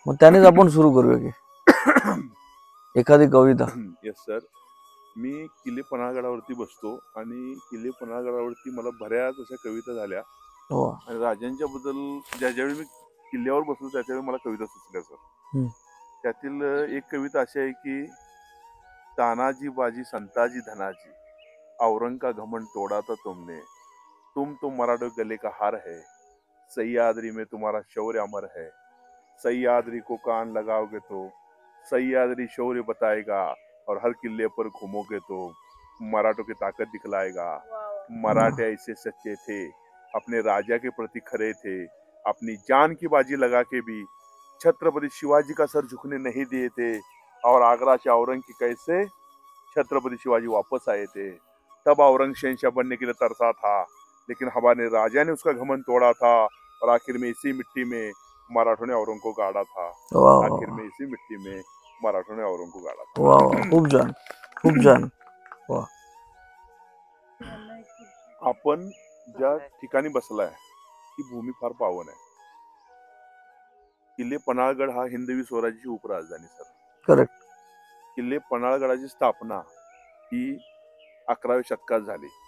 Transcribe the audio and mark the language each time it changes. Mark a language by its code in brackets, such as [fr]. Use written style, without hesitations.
[mr] मग त्यानेच आपण सुरू करूया की एखादी कविता. [en] Yes sir. [mr] मी किल्ले पन्हाळगडावरती बसतो आणि किल्ले पन्हाळगडावरती मला बऱ्याच अशा कविता झाल्या. आणि राजांच्या बद्दल ज्यावेळी मी किल्ल्यावर बसलो त्याच्यावेळी मला कविता सुचल्या सर. त्यातील एक कविता अशी आहे की [hi] तानाजी बाजी संताजी धनाजी, औरंग का घमंड तोड़ा था तुमने, तुम तो मराठो गले का हार है, सह्याद्री में तुम्हारा शौर्य अमर है, सह्याद्री को कान लगाओगे तो सह्याद्री शौर्य बताएगा, और हर किले पर घूमोगे तो मराठों की ताकत दिखलाएगा. मराठे ऐसे सच्चे थे, अपने राजा के प्रति खरे थे, अपनी जान की बाजी लगा के भी छत्रपति शिवाजी का सर झुकने नहीं दिए थे, और आगरा से औरंग की कैसे छत्रपति शिवाजी वापस आए थे. तब औरंग शहंशाह बनने के लिए तरसा था, लेकिन हमारे राजा ने उसका घमंड तोड़ा था, और आखिर में इसी मिट्टी में मराठों ने औरंग को गाड़ा था. आखिर में इसी मिट्टी में मराठों ने औरंग को गाड़ा था. [mr] वाह, खूप छान, खूप छान. वाह. आपण ज्या ठिकाणी बसलाय ही भूमी फार पावन आहे. किल्ले पन्हाळगड हा हिंदवी स्वराज्याची उपराजधानी सर. [en] Correct. [mr] किल्ले पन्हाळगडाची स्थापना ही 11व्या शतकात झाली.